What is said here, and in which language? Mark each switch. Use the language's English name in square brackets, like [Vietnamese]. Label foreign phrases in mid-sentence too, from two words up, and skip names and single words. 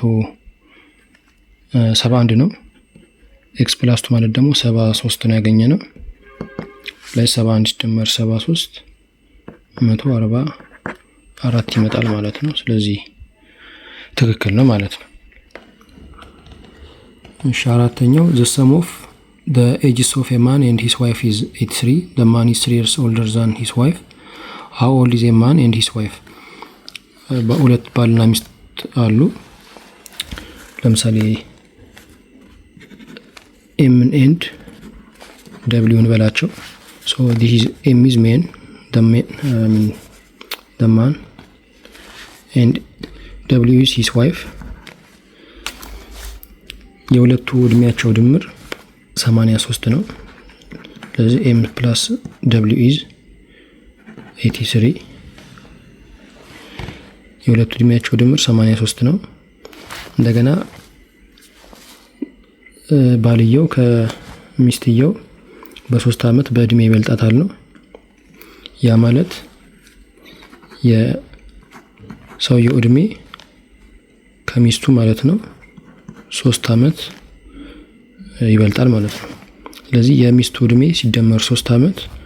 [Amharic] 171 ነው። ኤክስ ፕላስ 2 ማለት ደግሞ 73 ነው ያገኘነው። ላይ 71 ሲደመር 73 144 ይመጣል ማለት ነው። ስለዚህ ትክክል ነው ማለት ነው። እሺ አራተኛው [English] the sum of the ages of a man and his wife is 83. the man is 3 years older than his wife. how old is a man and his wife? [Amharic] በሁለት ባልና ሚስት አሉ። ለምሳሌ [English] m and w [Amharic] እንበላቸው። [English] so this is m is man, the man and w is his wife. [Amharic] የሁለቱ እድሜያቸው ድምር 83 ነው። ስለዚህ [English] m plus w is 83። [Amharic] የሁለቱ እድሜያቸው ድምር 83 ነው። እንደገና ባልየው ከሚስትየው በ3 አመት በእድሜ ይበልጣታል ነው። ያ ማለት የሰውየው እድሜ ከሚስቱ ማለት ነው 3 አመት ይበልጣል ማለት ነው። ስለዚህ የሚስቱ እድሜ ሲደመር 3 አመት